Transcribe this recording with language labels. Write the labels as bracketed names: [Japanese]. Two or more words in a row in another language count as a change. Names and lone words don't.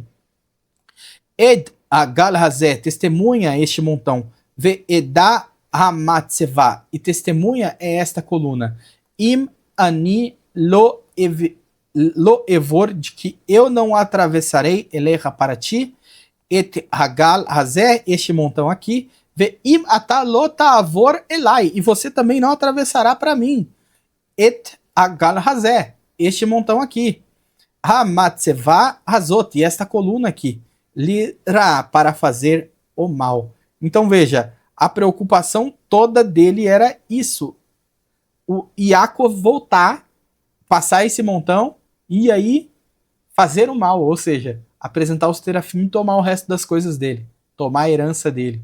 [Hebrew] עד הגל הזה, [Portuguese] testemunha este montão. [Hebrew] ועדה המצבה, [Portuguese] e testemunha é esta coluna. [Hebrew] אם אני לא אעבר, [Portuguese] de que eu não atravessarei eleha para ti, [Hebrew] את הגל הזה, [Portuguese] este montão aqui, [Hebrew] ואם אתה לא תעבר אלי, [Portuguese] e você também não atravessará para mim, [Hebrew] את הגל הזה, [Portuguese] este montão aqui, [Hebrew] המצבה הזאת, [Portuguese] e esta coluna aqui, lira, para fazer o mal. Então veja, a preocupação toda dele era isso, o Yaakov voltar, passar esse montão e aí fazer o mal, ou seja, apresentar os terafim e tomar o resto das coisas dele, tomar a herança dele.